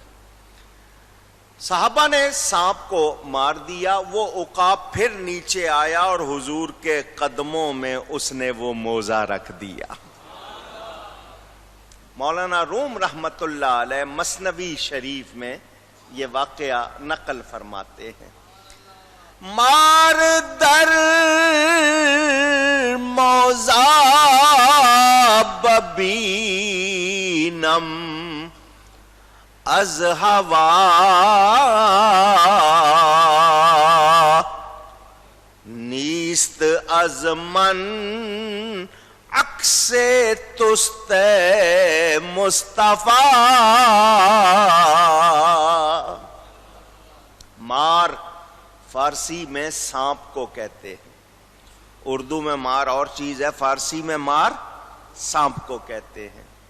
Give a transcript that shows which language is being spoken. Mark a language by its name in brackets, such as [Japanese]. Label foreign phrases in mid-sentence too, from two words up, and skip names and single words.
[Urdu] صحابہ نے سانپ کو مار دیا، وہ عقاب پھر نیچے آیا اور حضور کے قدموں میں اس نے وہ موزہ رکھ دیا۔ مولانا روم رحمت اللہ علیہ مثنوی شریف میں یہ واقعہ نقل فرماتے ہیں، [Persian] مار در موزہ ببینم از ہوا نیست از من عکس تست مصطفیٰ۔ [Urdu] مار فارسی میں سانپ کو کہتے ہیں، اردو میں مار اور چیز ہے، فارسی میں مار سانپ کو کہتے ہیں۔